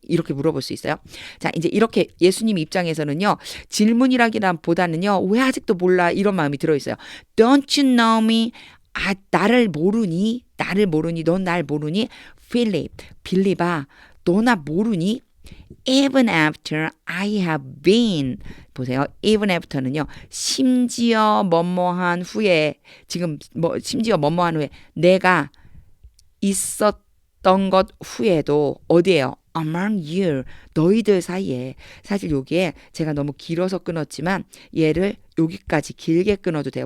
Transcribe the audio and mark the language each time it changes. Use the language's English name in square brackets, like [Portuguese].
[Korean] 이렇게 물어볼 수 있어요. 자, 이제 이렇게 예수님 입장에서는요. 질문이라기보다는요. 왜 아직도 몰라? 이런 마음이 들어있어요. [English] Don't you know me? [Korean] 나를 모르니? 나를 모르니? 넌 날 모르니? Philip, 빌립아, 너 나 모르니? [English] Even after I have been [Korean] 보세요. [English] Even after는요. [Korean] 심지어 뭐뭐한 후에 지금 심지어 뭐뭐한 후에 내가 있었던 것 후에도 어디에요? [English] Among you [Korean] 너희들 사이에 사실 여기에 제가 너무 길어서 끊었지만 얘를 여기까지 길게 끊어도 돼요.